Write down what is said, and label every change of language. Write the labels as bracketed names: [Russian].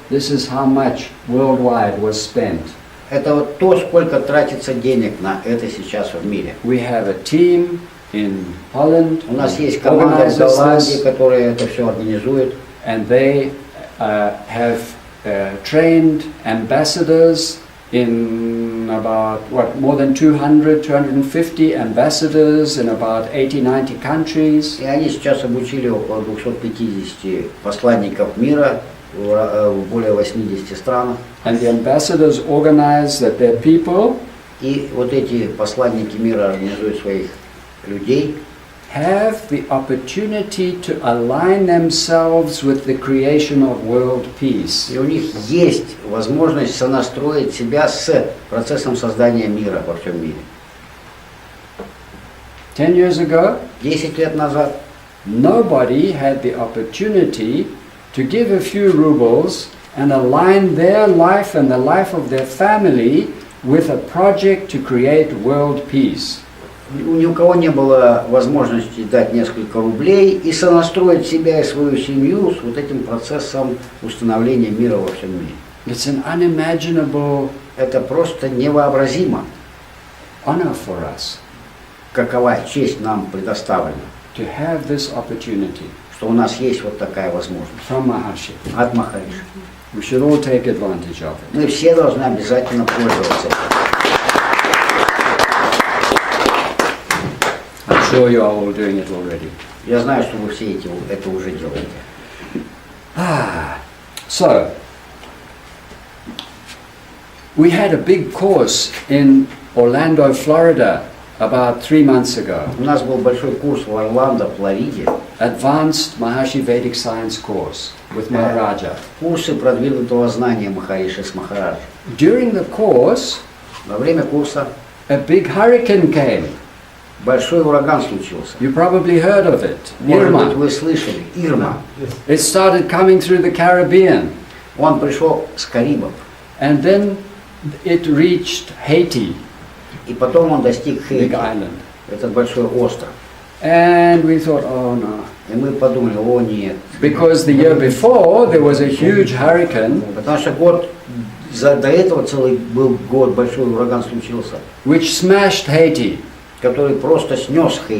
[English] This is how much worldwide was spent. [Russian] Это вот то, сколько тратится денег на это сейчас в мире. [English] We have a team in Holland [Russian] У нас [English] who [Russian] есть команда в Голландии, [English] this, [Russian] которая это все организует. [English] and they have trained ambassadors in about, more than 250 ambassadors in about 80-90 countries. [Russian] И они сейчас обучили около 250 посланников мира в более 80 странах. [English] And the ambassadors organize that their people [Russian] И вот эти посланники мира организуют своих людей, [English] have the opportunity to align themselves with the creation of world peace. [Russian] и у них есть возможность сонастроить себя с процессом создания мира во всем мире. [English] 10 years ago, [Russian] 10 лет назад [English] nobody had the opportunity to give a few rubles and align their life and the life of their family with a project to create world peace. [Russian] ни у кого не было возможности дать несколько рублей и сонастроить себя и свою семью с вот этим процессом установления мира во всем мире. [English] It's an unimaginable [Russian] Это просто невообразимо, [English] honor for us [Russian] какова честь нам предоставлена, [English] to have this opportunity [Russian] что у нас есть вот такая возможность [English] from Maharshi. [Russian] от Махариши. [English] We should all take advantage of it. [Russian] Мы все должны обязательно пользоваться этим. [English] I'm sure you are all doing it already. [Russian] Я знаю, что вы все это уже делаете. [English] So, we had a big course in Orlando, Florida, about 3 months ago. [Russian] У нас был большой курс в Орландо, Флориде. [English] Advanced Maharshi Vedic Science course with Maharaja. [Russian] Курсы продвинутого знания Махариши с Махараджи. [English] During the course, [Russian] Во время курса [English] a big hurricane came. [Russian] большой ураган случился. [English] You probably heard of it. [Russian] Может быть, [English] Irma. [Russian] вы слышали. Ирма. [English] It started coming through the Caribbean, [Russian] Он пришел с Карибов. [English] and then it reached Haiti, [Russian] И потом он достиг [English] big [Russian] Хейти, [English] island. [Russian] этот большой остров. [English] And we thought, oh no. [Russian] И мы подумали, о нет. [English] Because the year before, there was a huge hurricane [Russian] Потому что до этого целый был год, большой ураган случился, [English] which smashed Haiti, [Russian] который просто снес Хейти.